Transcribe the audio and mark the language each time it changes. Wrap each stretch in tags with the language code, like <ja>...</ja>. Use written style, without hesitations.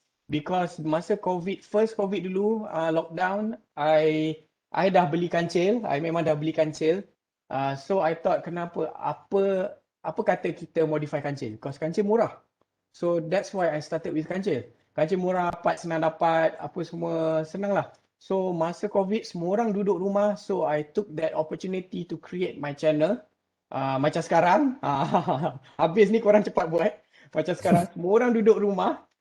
<ms>Because masa first COVID dulu, lockdown, I dah beli kancil. I memang dah beli kancil.</ms> <en>So I thought</en> <ms>apa kata kita modify kancil? Because kancil murah.</ms> <en>So that's why I started with kancil.</en> <ms>Kancil murah, part senang dapat, apa semua senang lah. So masa COVID, semua orang duduk rumah.</ms> <en>So I took that opportunity to create my channel.</en> <ms>Macam sekarang, habis ni korang cepat buat. Macam sekarang, semua orang duduk rumah.</ms>